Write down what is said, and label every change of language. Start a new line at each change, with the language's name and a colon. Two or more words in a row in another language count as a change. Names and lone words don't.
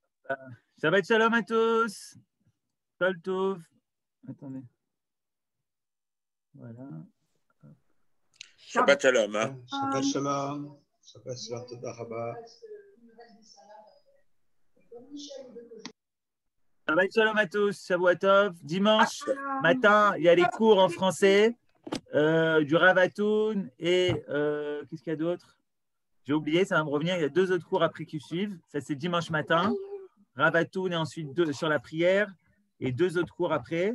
Hebrew: שבת שלום
French: à tous.
Hebrew: כל טוב.
French: Attendez. Voilà.
Hebrew: שבת שלום. שבת שלום. שבת שלום. תודה רבה. שבת שלום
French: à tous.
Hebrew: שבוע טוב.
French: Dimanche matin, il y a les cours en français du Rav Atoun et qu'est-ce qu'il y a d'autre? J'ai oublié, ça va me revenir. Il y a 2 autres cours après qui suivent. Ça, c'est dimanche matin. Rav Atoun et ensuite 2 sur la prière et 2 autres cours après.